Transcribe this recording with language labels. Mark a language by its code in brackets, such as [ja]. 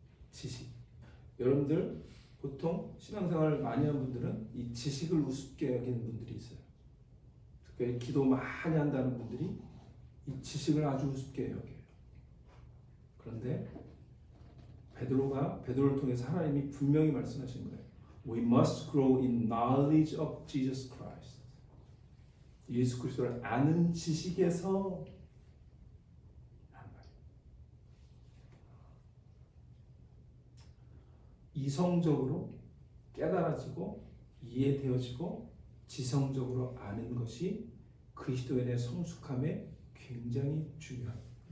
[ko] 지식. 여러분들 보통 신앙생활을 많이 한 분들은 이 지식을 우습게 여기는 분들이 있어요. 특별히 기도 많이 한다는 분들이 이 지식을 아주 우습게 여겨요. 그런데 베드로를 통해서 하나님이 분명히 말씀하신 거예요. [en] We must grow in knowledge of Jesus Christ. [ko] 예수 그리스도를 아는 지식에서 하는 거예요. 이성적으로 깨달아지고 이해되어지고 지성적으로 아는 것이 그리스도인의 성숙함에 굉장히 중요합니다.